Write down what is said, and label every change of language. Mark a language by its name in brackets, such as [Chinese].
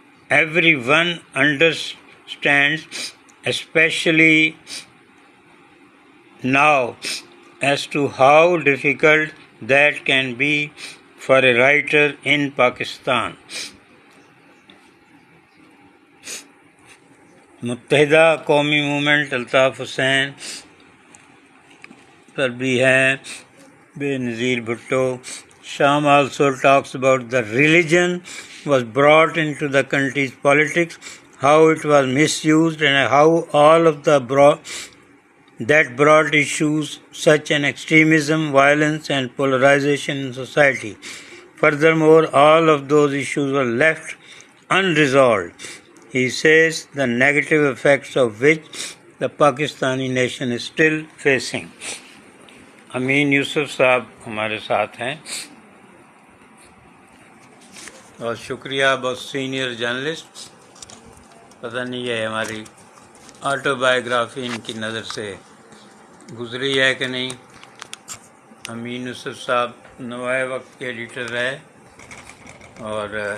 [English] everyone understands, especially now, as to how difficult that can be for a writer in Pakistan. [Urdu] متحدہ قومی movement Altaf Hussain پر بھی ہے، بے نظیر Bhutto. [English] Sham also talks about the religion was brought into the country's politics, how it was misused, and how all of that brought issues such as extremism, violence, and polarization in society. Furthermore, all of those issues were left unresolved. He says the negative effects of which the Pakistani nation is still facing. [Urdu] امین یوسف صاحب ہمارے ساتھ ہیں، بہت شکریہ، بہت senior journalist. پتہ نہیں ہے ہماری آٹو بایوگرافی ان کی نظر سے گزری ہے کہ نہیں۔ امین یوسف صاحب نوائے وقت کے ایڈیٹر رہے اور